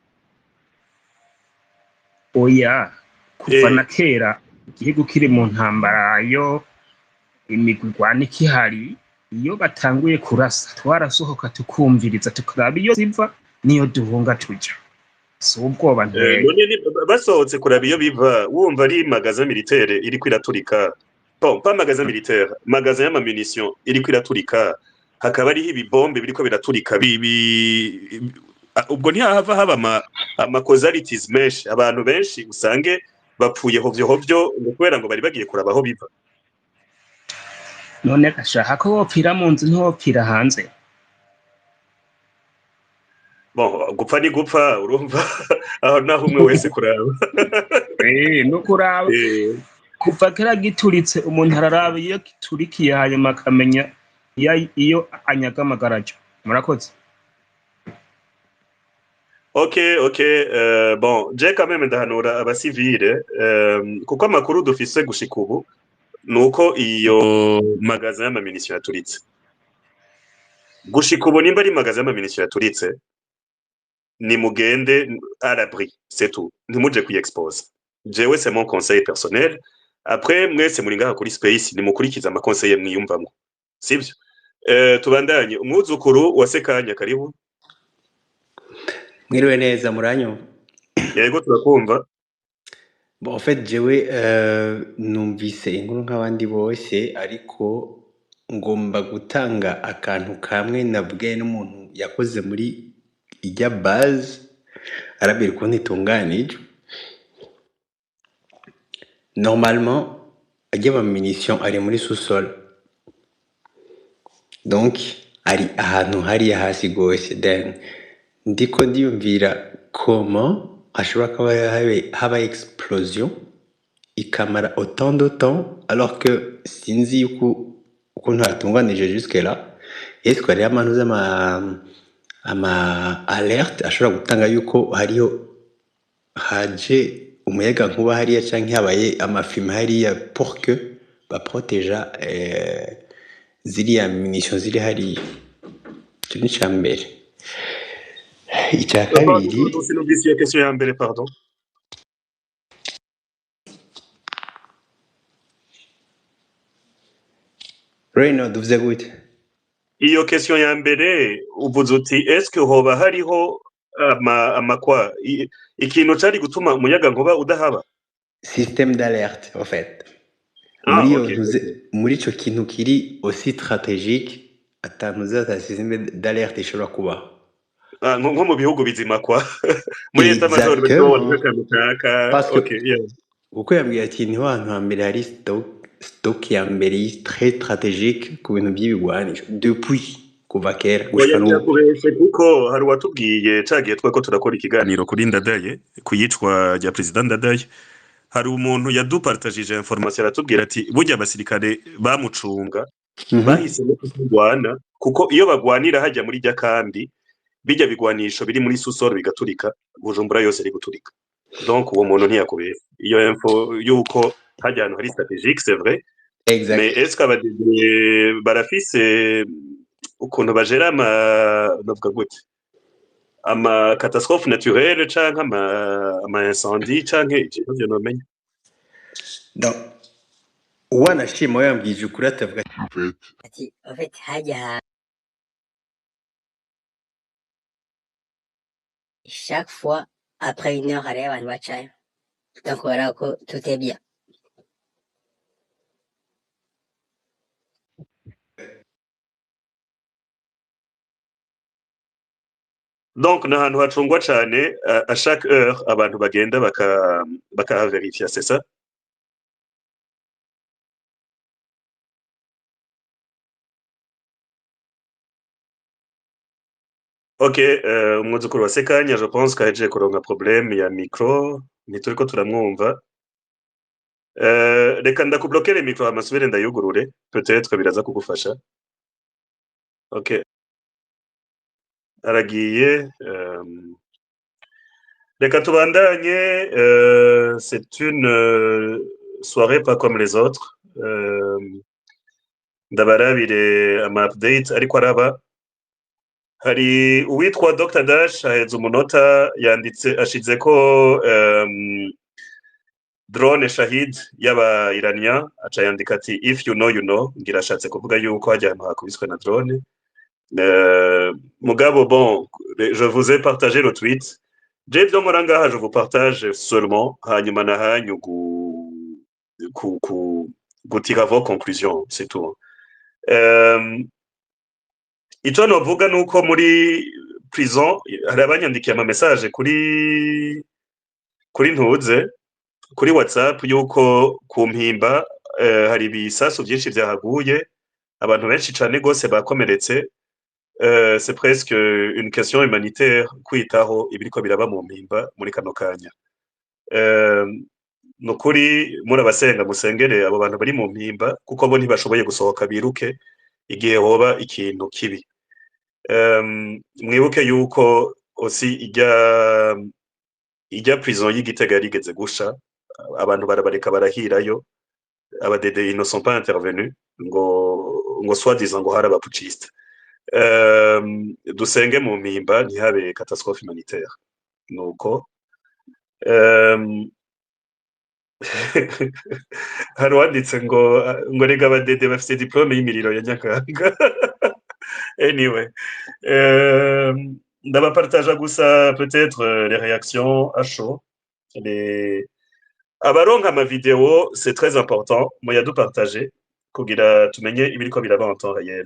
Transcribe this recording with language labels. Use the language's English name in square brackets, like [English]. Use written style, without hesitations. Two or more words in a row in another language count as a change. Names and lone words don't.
[Rundi] Oya kuva na kera igihugu kiri mu ntambara yo imigwano ikihari iyo batanguye kurasa twarasohoka tukumviriza tukaraba iyo ziva niyo duhunga tuja si ubwoba nteye. Basohotse kuraba iyo biva wumva ari [French] magasin militaire [Rundi] iriko iraturika [French] pas magasin militaire magasin [Rundi] y'amamunition iriko iraturika hakaba ariho ibibombe biriko biraturika ubwo ntihava haba ama casualties menshi abantu benshi usange bapfuye hovyo ngo kubera ngo bari bagiye kuraba aho biva. None gashaka ko wopfira mu nzu ntiwopfira hanze. Bon gupfa ni gupfa urumva aho naho umwe wese kuraba no kuraba kuva kera gituritse umuntu araraba iyo kiturikiye hanyuma akamenya iyo anyaga amagarajo. Murakoze. Okay, [French] bon je quand même [Rundi] ndahanura abasivile kuko amakuru dufise gushika ubu nuko iyo magasin y'amamunition yaturitse gushika ubu nimba ari magasin y'amamunition yaturitse ni mugende [French] à l'abri c'est tout [Rundi] ntimuje kuyexpose. [French] Jewe c'est mon conseil personnel. [Rundi] Après mwese muri ngaha kuri space ni mukurikiza ama conseil mwiyumvamwo sivyo. Tubandanye umwuzukuru wa Sekanya karibu. Mwiriwe neza muranyo. Yego turakumva. [French] Bon, en fait [Rundi] jewe numvise inkuru nk'abandi bose ariko ngomba gutanga akantu kamwe nabwiwe n'umuntu yakoze muri ijya base arabwira ukuntu itunganije. Normalement ajya ama munition ari muri [French] sous-sol, donc [Rundi] ari ahantu hariya hasi gose, then ndiko ndiyumvira comment hashobora kuba haba explosion ikamara [French] autant de temps alors que [Rundi] sinzi yuko ukuntu hatunganije [French] jusque là. Est-ce que [Rundi] hariho amantu ama alerte ashobora gutanga yuko hariho haje umuyaga nkuba hariya canke habaye amafilme hariya [French] pour que [Rundi] baproteja ziriya munition ziri hariya. Ico ni ica mbere. Ica kabiri sinumvise iyo question ya mbere, pardon. Reynold uvuze gute? Iyo question ya mbere uvuze uti [French] est-ce que [Rundi] hoba hariho amakwa ikintu cari gutuma umuyaga nkuba udahaba? [French] Système d'alerte en fait. Ah, [Rundi] Muri ok. muri ico kintu kiri [French] aussi stratégique [Rundi] atantu za [French] système d'alerte [Rundi] ishobora kubaho. Nko mu bihugu bizima kwa muri leta major [French] Parce que [English] okay, yeah. [Rundi] uko yambwiye ati niho hantu hambere hari stock ya mbere [French] très stratégique [Rundi] ku bintu by'ibigwanisho depuis kuva kera gushika n'ubu. Yakubeshe kuko hari watubwiye cagiye tweko turakora ikiganiro kuri Ndadaye kuyicwa rya president Ndadaye, hari umuntu yadupartagije information aratubwira ati burya abasirikare bamucunga bahise no kugwana kuko iyo bagwanira hajya muri jya kambi bijya bigwanisho biri muri susoro bigaturika Bujumbura yose iri guturika. Donc uwo muntu ntiyakubeshe iyo info yuko hajya ahantu hari stratégique, [French] c'est vrai. Exact. Mais est-ce [Rundi] qu'abadede barafise ukuntu bajera novuga gute ama [French] catastrophe naturelle [Rundi] canke ama incendie canke ikibazo nomenya? Donc uwanashima yambwije ukuri atavuga [French] ati en fait hajya chaque fois après 1 heure [Rundi] hariyo abantu bacayo, [French] donc voilà ko tout est bien. [Rundi] Donc ni ahantu hacungwa cane [French] à chaque heure [Rundi] abantu bagenda bakahaverifiya, [French] c'est ça? [Rundi] Ok, umwuzukuru wa Sekanya [French] je pense [Rundi] kahejeje kuronka problème ya micro ntituriko turamwumva. Reka ndakublokere micro amasubire ndayugurure peut-être biraza kugufasha. Ok, aragiye. Reka tubandanye. [French] C'est une soirée pas comme les autres. [Rundi] Ndabarabire ama update ariko araba. Hari uwitwa Dr Dash aheze umunota yanditse ashize ko drone Shahid y'aba Iranian aca yandika ati [English] if you know you know, [Rundi] ngira ashatse kuvuga yuko hajya ahantu hakubiswe na drone. [French] Mugabo bon, je vous ai partagé le tweet. Je [Rundi] byo muranga [French] je vous partage seulement [Rundi] hanyuma na hanyu gutira [French] vos conclusions, c'est tout. [Rundi] Ico novuga nuko muri prison hari abanyandikiye ama message kuri ntuze kuri WhatsApp yuko ku Mpimba hari ibisasu byinshi byahaguye, abantu benshi cane gose bakomeretse. [French] C'est presque une question humanitaire [Rundi] kwitaho ibiriko biraba mu Mpimba muri kano kanya. Nukuri murabasenga musengere abo bantu bari mu Mpimba kuko bo ntibashoboye gusohoka biruke igihe hoba ikintu kibi. Mwibuke yuko aussi ijya prison y'Igitega yarigeze gusha, abantu barabareka barahirayo, abadede [French] ils ne sont pas intervenus [Rundi] ngo soi-disant ngo hari abapuciste. Dusenge mu Mpimba ntihabe [French] catastrophe humanitaire. [Rundi] Nuko hari wanditse ngo rega abadede bafite diplome y'imiriro ya Nyakanga. Anyway, ndabapartaja gusa [French] peut-être les réactions à chaud, [Rundi] abaronka ama video [French] c'est très important [Rundi] muyadupartage kugira tumenye ibiriko biraba [French] en temps réel.